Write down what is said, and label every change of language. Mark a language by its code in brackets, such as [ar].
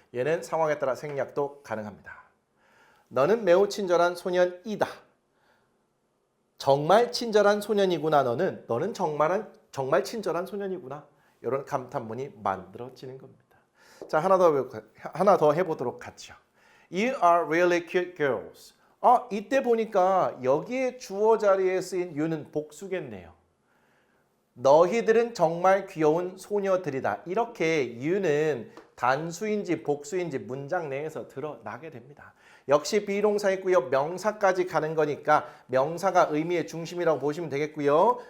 [ko] 얘는 상황에 따라 생략도 가능합니다. 너는 매우 친절한 소년이다. 정말 친절한 소년이구나. 너는 정말 친절한 소년이구나. 이런 감탄문이 만들어지는 겁니다. 자, 하나 더 해보도록 하죠. [en] You are really cute girls. [ko] 이때 보니까 여기에 주어 자리에 쓰인 you는 복수겠네요. 너희들은 정말 귀여운 소녀들이다. 이렇게 you는 단수인지 복수인지 문장 내에서 드러나게 됩니다. 역시 비동사 있고요. 명사까지 가는 거니까 명사가 의미의 중심이라고 보시면 되겠고요.